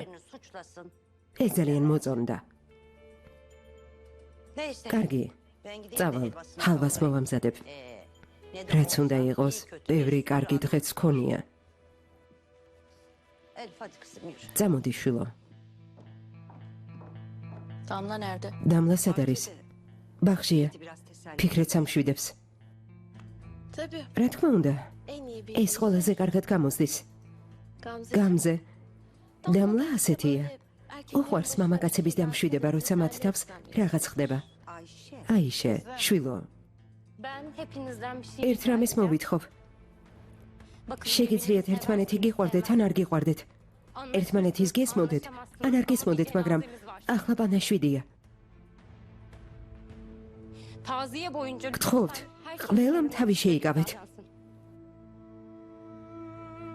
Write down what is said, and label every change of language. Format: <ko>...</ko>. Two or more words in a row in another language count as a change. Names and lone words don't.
<ka>ეს ძალიან მოწონდა. კარგი, წავალ, ჰალვას მოვამზადებ. რაც უნდა იყოს, ბევრი კარგი დღეც გქონია. წამოდი, შვილო.</ka> <tr>Damla nerede?</tr> <ka>დამლა სად არის? ბაღშია. ფიქრეც ამშვიდებს.</ka> <tr>Tabii.</tr> <ka>რა თქმა უნდა,</ka> <tr>En iyi bir</tr> <ka>ეს ყველაზე კარგად გამოსდის.</ka> <tr>Gamze.</tr> <ka>გამზე. დამლა ასეთია. უყვარს მამაკაცების დამშვიდება, როცა მათ თავს რაღაც ხდება. აიშე, შვილო,</ka> <tr>Ben hepinizden bir şey</tr> <ka>ერთ რამეს მოვითხოვ. შეგიძლიათ ერთმანეთი გიყვარდეთ ან არ გიყვარდეთ. ერთმანეთის გესმოდეთ ან არ გესმოდეთ, მაგრამ ახლა პანაშვიდია.</ka> <tr>Taziye boyunca</tr> <ka>გთხოვთ, ყველამ თავი შეიკავეთ.</ka>